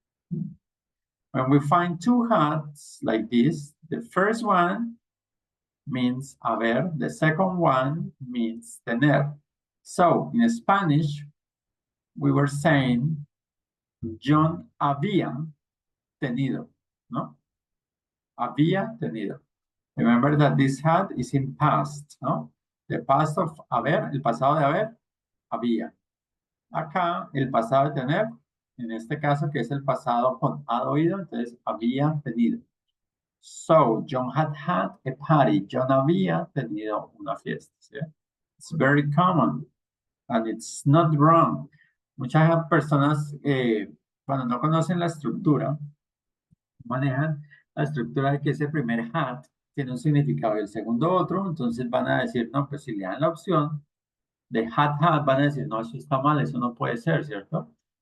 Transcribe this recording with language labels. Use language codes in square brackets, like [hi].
[en] When we find two hats like this, the first one means haber, the second one means tener. So in Spanish, we were saying John [es] había tenido, ¿no? Había tenido. [en] Remember that this had is in past, ¿no? The past of haber, [es] el pasado de haber, había. Acá, el pasado de tener, en este caso, que es el pasado con had oído, entonces había tenido. [en] So, John had had a party. [es] John había tenido una fiesta. ¿Sí? [en] It's very common and it's not wrong. [es] Muchas personas, cuando no conocen la estructura, manejan la estructura de que ese primer had tiene un significado y el segundo otro, entonces van a decir, no, pues si le dan la opción de had, van a decir, no, eso está mal, eso no puede ser, ¿cierto?